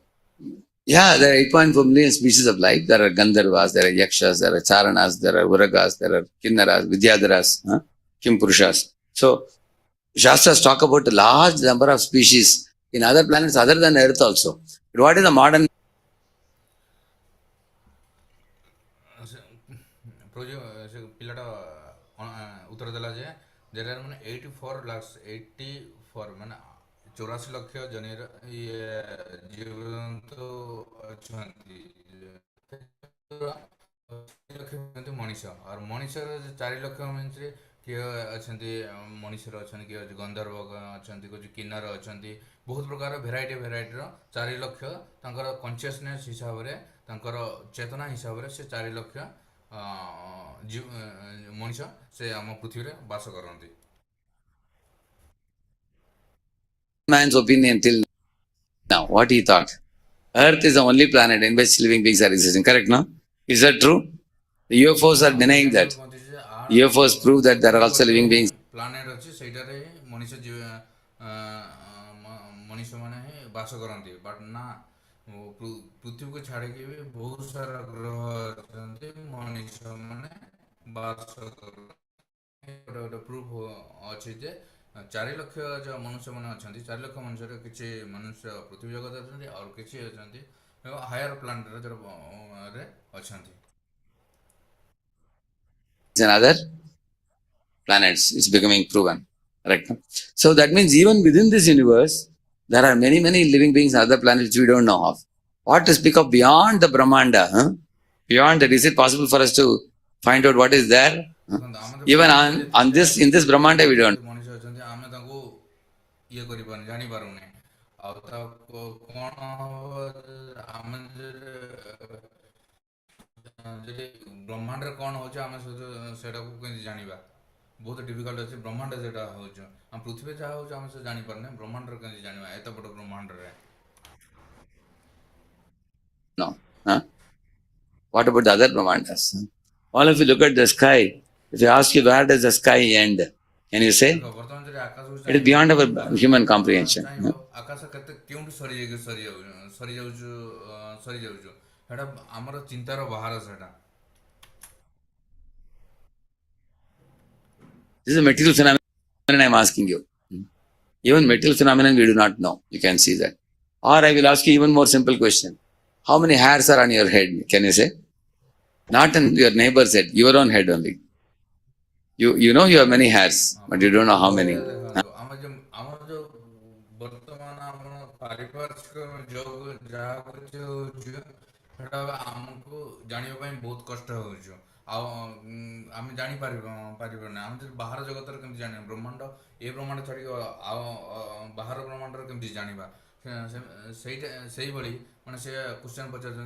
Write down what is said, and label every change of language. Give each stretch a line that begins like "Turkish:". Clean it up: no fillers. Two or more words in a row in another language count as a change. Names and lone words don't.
English: Yeah, there are 8.4 million species of life. There are Gandharvas, there are Yakshas, there are Charanas, there are Uragas, there are Kinnaras, Vidyadharas, Kimpurushas. So Shastras talk about a large number of species in other planets other than Earth also. But what is the modern
Odia: ସେ ପିଲାଟା ଉତ୍ତର ଦେଲା ଯେ
English: there are
Odia: ମାନେ 84 lakhs 84 ମାନେ 84 ଲକ୍ଷ ଜନିର ଜୀବଜନ୍ତୁ ଅଛନ୍ତି ମଣିଷ ଆଉ ମଣିଷର 4 ଲକ୍ଷ ମିନ୍ସରେ କିଏ ଅଛନ୍ତି ମଣିଷର ଅଛନ୍ତି କିଏ ଗନ୍ଧର୍ବ ଅଛନ୍ତି କିଛି କିନ୍ନର ଅଛନ୍ତି ବହୁତ ପ୍ରକାର ଭେରାଇଟିର 4 ଲକ୍ଷ ତାଙ୍କର କନସିୟସନେସ୍ ହିସାବରେ ତାଙ୍କର ଚେତନା ହିସାବରେ ସେ 4 ଲକ୍ଷ ମଣିଷ ସେ ଆମ ପୃଥିବୀରେ ବାସ କରନ୍ତି.
English: man's opinion till now? What he thought? Earth is the only planet in which living beings are existing. Correct, no? Is that true? The UFOs are denying that. UFOs prove that there are also living beings.
Odia: ପ୍ଲାନେଟ୍ ଅଛି ସେଇଟାରେ ମଣିଷ ମାନେ ହିଁ ବାସ କରନ୍ତି ବଟ୍ ନା ପୃଥିବୀକୁ ଛାଡ଼ିକି ବି ବହୁତ ସାରା ଗ୍ରହ ଅଛନ୍ତି ମଣିଷ ମାନେ ବାସ କରନ୍ତି. ଗୋଟେ ପ୍ରୁଫ୍ ଅଛି ଯେ 4 ଲକ୍ଷ ଯେଉଁ ମନୁଷ୍ୟମାନେ ଅଛନ୍ତି 4 ଲକ୍ଷ ମନୁଷ୍ୟରେ କିଛି ମନୁଷ୍ୟ ପୃଥିବୀ ଜଗତ ଅଛନ୍ତି ଆଉ କିଛି ଅଛନ୍ତି
English: higher planetରେ
Odia: ଅଛନ୍ତି.
English: In other planets, it's becoming proven. Correct? So that means even within this universe, there are many living beings on other planets we don't know of. What to speak of beyond the Brahmanda? Beyond that, is it possible for us to find out what is there? Even in this Brahmanda, we don't.
Odia: ମଣିଷ ଅଛନ୍ତି ଆମେ ତାଙ୍କୁ ଇଏ କରିପାରୁନି ଜାଣିପାରୁନି ଆଉ ତା କ'ଣ ଆମେ ଯଦି ବ୍ରହ୍ମାଣ୍ଡରେ କ'ଣ ହେଉଛି ଆମେ ସେଇଟାକୁ କେମିତି ଜାଣିବା ବହୁତ ଡିଫିକଲ୍ଟ ଅଛି. ବ୍ରହ୍ମାଣ୍ଡ ଯେଟା ହେଉଛି ଆମ ପୃଥିବୀ ଯାହା ହେଉଛି ଆମେ ସେ ଜାଣିପାରୁନେ ବ୍ରହ୍ମାଣ୍ଡରେ କେମିତି ଜାଣିବା ଏତେ ବଡ଼ ବ୍ରହ୍ମାଣ୍ଡରେ.
English: No. What about the other Brahmandas? All of you look at the sky. If I ask you where does the sky end, can you say? It is beyond our human comprehension.
Odia: ଆକାଶ କେତେ କେଉଁଠି ସରିଯାଉଛୁ ସେଟା ଆମର ଚିନ୍ତାର ବାହାର ସେଟା.
English: This is a material phenomenon I am asking you. Even material phenomenon we do not know. You can see that. Or I will ask you even more simple question. How many hairs are on your head? Can you say? Not on your neighbor's head, your own head only. You know you have many hairs, but you don't know how many.
Odia: ଆମର ଯୋଉ ବର୍ତ୍ତମାନ ଆମର ପାରିପାର୍ଶ୍ୱିକ ଯୋଗ ଯାହା କିଛି ହେଉଛି ସେଟା ଆମକୁ ଜାଣିବା ପାଇଁ ବହୁତ କଷ୍ଟ ହେଉଛି ଆଉ ଆମେ ଜାଣିପାରିବାନି ଆମେ ଯଦି ବାହାର ଜଗତର କେମିତି ଜାଣିବା ବ୍ରହ୍ମାଣ୍ଡ ଏ ବ୍ରହ୍ମାଣ୍ଡ ଛାଡ଼ିକି ଆଉ ବାହାର ବ୍ରହ୍ମାଣ୍ଡର କେମିତି ଜାଣିବା ସେଇଭଳି ମାନେ ସେ କ୍ୱେଶ୍ଚନ୍ ପଚାରୁଛନ୍ତି.